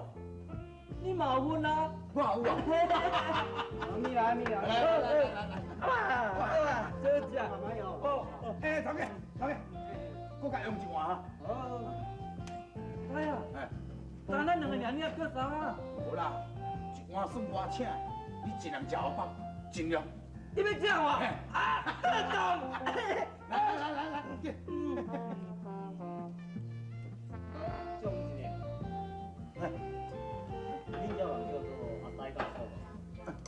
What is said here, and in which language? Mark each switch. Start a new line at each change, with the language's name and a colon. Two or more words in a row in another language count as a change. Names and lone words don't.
Min Nan Chinese: 你嘛有份啊？我有啊。你来，来。啊，这只。慢慢摇。头家，搁甲用一碗哈。哎呀，但咱两个人你也搁啥啊？无啦，一碗算我请，你尽量食好饱，尽量。你要这样哇？啊，这种。来，进。中年。你叫人叫做阿呆教授。